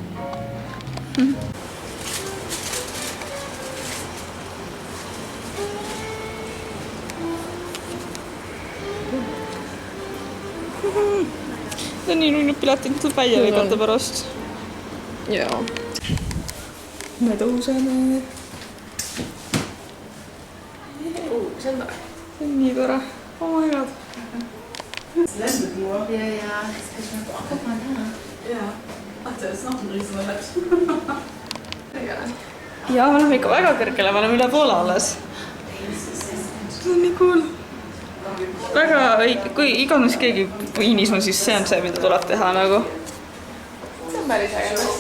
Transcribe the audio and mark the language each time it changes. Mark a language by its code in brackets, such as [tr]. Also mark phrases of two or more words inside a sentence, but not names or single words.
[et] See on nii nunnu piletit tuleb välja lõigata pärast. Jaa. Me tõuseme. See on tore. See on nii tore. [en] Oh my god. [de] Ja, das kann ich auch guck mal da. Ja. Ach, da ist noch ein Riesenrad. [et] Ja, me oleme ikka väga kõrgele, me oleme üle poole alles. See on nii cool. Väga, kui iganes keegi Viinis on, siis see on see, mida tuleb teha nagu. See on päris äge.